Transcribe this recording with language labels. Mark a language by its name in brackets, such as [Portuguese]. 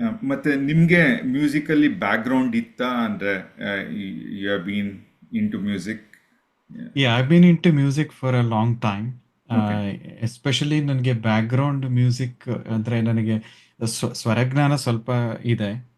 [Kannada] ಮತ್ತು ನಿಮಗೆ musically background ಇತ್ತಾ? [English] ಅಂದರೆ you have been into music? Yeah, I've been into music for a long time. Okay. [Kannada] Especially ನನಗೆ background music ಅಂದರೆ ನನಗೆ ಸ್ವರಜ್ಞಾನ ಸ್ವಲ್ಪ ಇದೆ.